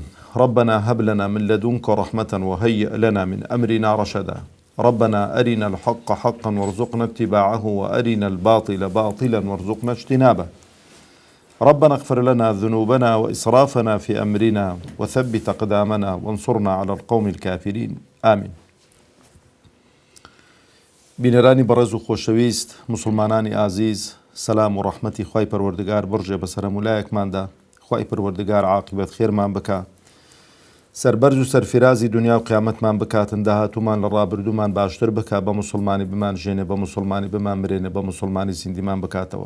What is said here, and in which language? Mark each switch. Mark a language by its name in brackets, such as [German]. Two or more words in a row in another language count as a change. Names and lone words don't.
[Arabic] ربنا هب لنا من لدنك رحمة وهيئ لنا من أمرنا رشدا. ربنا أرنا الحق حقا وارزقنا اتباعه، وأرنا الباطل باطلا وارزقنا اجتنابه. ربنا اغفر لنا ذنوبنا وإسرافنا في أمرنا وثبت أقدامنا وانصرنا على القوم الكافرين. آمين. [Central Kurdish] بینەرانی بەڕێز و خۆشەویست، مسلمانانی ئازیز، سەلام و ڕەحمەتی خوای پەروەردگار بڕژێ بەسەر هەموولایەکماندا. خوای پەروەردگار عاقبەت خێرمان بکە، سەربەرز و سەرفرازی دنیا و قیامەتمان بکاتن، داهاتوومان لە ڕابردوومان باشتر بکە، بە مسلمانی بمان ژێنێ، بە مسلمانی بمان مرێنێ، بە مسلمانی زیندیمان بکاتەوە.